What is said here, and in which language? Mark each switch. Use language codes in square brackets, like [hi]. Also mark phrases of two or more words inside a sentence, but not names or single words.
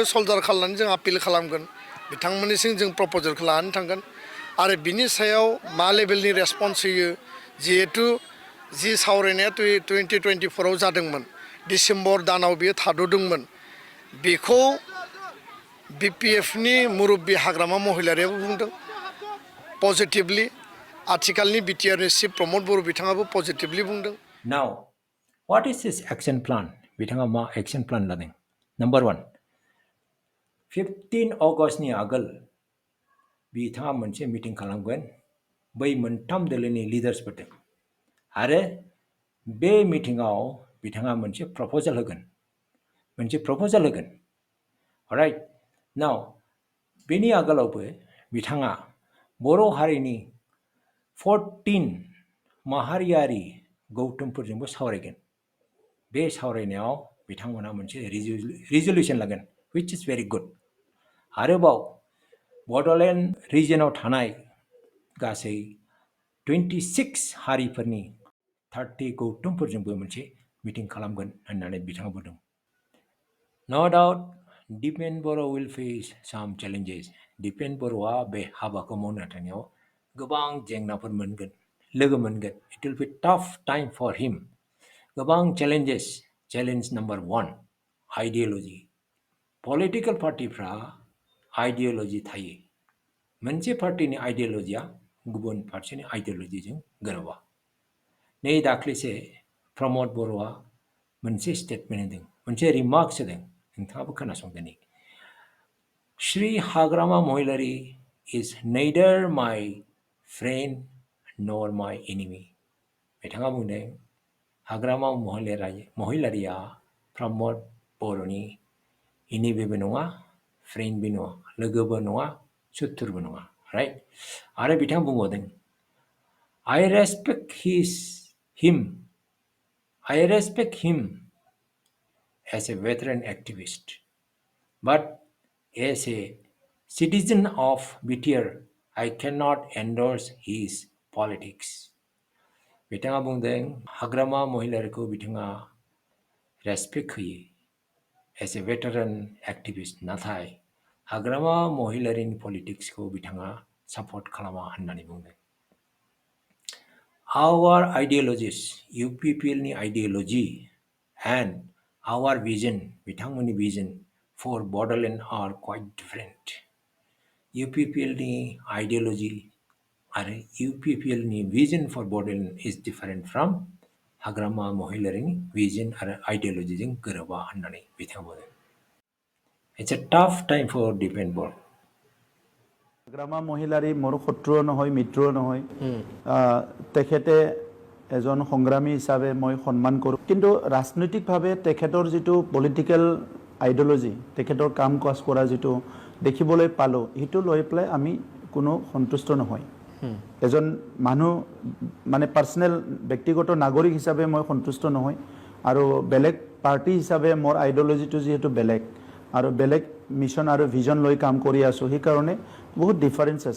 [brx] सल्डार खालामनानै जों आपिल खालामगोन बिथांमोननिसिम जों प्रप'जालखौ लानानै थांगोन आरो बिनि सायाव मा लेभेलनि रेसपन्स होयो जिहेतु जि सावरायनाया 2024 आव जादोंमोन डिसेम्बर दानाव बेयो थाद'दोंमोन बेखौ BPFनि मुरब्बी हाग्रामा महिलारियाबो बुंदों पजिटिभलि आथिखालनि BTRनि चिफ प्रमोद बर' बिथाङाबो पजिटिभलि बुंदों। [en] Now, what is his action plan? [brx] बिथाङा मा [en] action plan [brx] लादों? Number 1, 15 अगस्टनि आगोल बिथाङा मोनसे मिटिं खालामगोन बै मोनथाम दोलोनि लिडार्सफोरजों आरो बे मिटिङाव बिथाङा मोनसे प्रप'जाल होगोन। [en] Alright, now [brx] बेनि आगोलावबो बिथाङा बर' हारिनि 14 माहारियारि गौथुमफोरजोंबो सावरायगोन। बे सावरायनायाव बिथांमोना मोनसे रिजोल्युसन लागोन [en] which is very good. [brx] आरोबाव बड'लेण्ड रिजनाव थानाय गासै 26 हारिफोरनि 30 गौथुमफोरजोंबो मोनसे मिटिं खालामगोन होननानै बिथाङा बुंदों। [en] No doubt, Dipen Boro will face some challenges. [brx] Dipen Boroआ बे हाबाखौ मावनो थांनायाव गोबां जेंनाफोर मोनगोन, लोगो मोनगोन। [en] It will be tough time for him. [brx] गोबां challenges. [en] Challenge number 1, ideology. [brx] Political पार्टीफ्रा आइडियोलॉजी थायो। मोनसे पार्टीनि आइडियोलॉजिया गुबुन फारसेनि आइडियोलॉजीजों गोरोबा। नै दाख्लैसो प्रमोद बर'आ मोनसे स्टेटमेन्ट होदों, मोनसे रिमार्क्स होदों, नोंथाङाबो खोनासंदोनि। [en] Sri Hagrama Mohilary is neither my friend nor my enemy. [brx] बिथाङा बुंदों हाग्रामा महिलारिया प्रमोद बर'नि एनिमिबो नङा, फ्रेन्डबो नङा, लोगोबो नङा, सुथुरबो नङा, राइट? आरो बिथाङा बुंबावदों [en] I respect him as a veteran activist, but as a citizen of BTR, I cannot endorse his politics. [brx] बिथाङा बुंदों हाग्रामा महिलारिखौ बिथाङा रेसपेक्ट होयो [en] as a veteran activist, [brx] नाथाय हाग्रामा महिलारिनि पलिटिक्सखौ बिथाङा सापर्ट खालामा होननानै बुंदों। [en] Our ideologies, UPPLनि ideology and our vision, बिथांमोननि vision for Bodoland are quite different. UPPLनि ideology आरो UPPLनि vision for Bodoland is different from हाग्रामा महिलारिनि vision आरो ideologyजों [brx] गोरोबा होननानै बिथाङा बुंदों। [en] It's a tough time for Dipen Boro. [as] Hagrama Mohilary মোৰ শত্ৰুও নহয় মিত্ৰও নহয় তেখেতে এজন সংগ্ৰামী হিচাপে মই সন্মান কৰোঁ কিন্তু ৰাজনৈতিকভাৱে তেখেতৰ যেটো [en] political ideology [as] তেখেতৰ কাম কাজ কৰা যেটো দেখিবলৈ পালো হিটো লৈ প্লে আমি কোনো সন্তুষ্ট নহয় এজন মানুহ মানে পার্সোনাল ব্যক্তিগত নাগৰিক হিচাপে মই সন্তুষ্ট নহয় আৰু বেলেগ পাৰ্টি হিচাপে মোৰ আইডিওলজিটো যেটো বেলেগ আৰু বেলেগ মিছন আৰু ভিজন লৈ কাম কৰি আছোঁ, সেইকাৰণে বহুত ডিফাৰেঞ্চ আছে।